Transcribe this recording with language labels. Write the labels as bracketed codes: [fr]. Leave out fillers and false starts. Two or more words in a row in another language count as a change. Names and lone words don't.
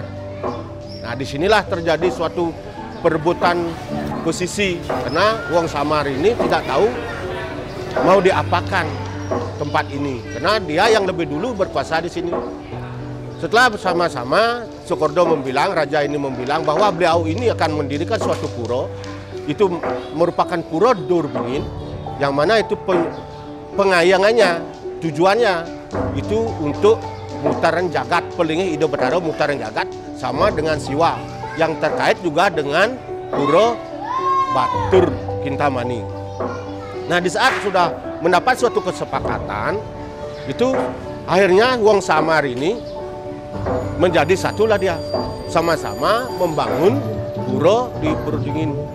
[id] Nah, disinilah terjadi suatu perebutan posisi karena Wong Samar ini tidak tahu mau diapakan tempat ini, karena dia yang lebih dulu berkuasa di sini. Setelah bersama-sama Cokorda membilang, raja ini membilang bahwa beliau ini akan mendirikan suatu pura, itu merupakan Pura Dorbingin, yang mana itu pengayangannya, tujuannya itu untuk mutaran jagat, pelinggih Ida Bathara mutaran jagat, sama dengan Siwa, yang terkait juga dengan Pura Batur Kintamani. Nah, di saat sudah mendapat suatu kesepakatan, itu akhirnya Wong Samar ini menjadi satulah dia, sama-sama membangun pura di Pura Dingin.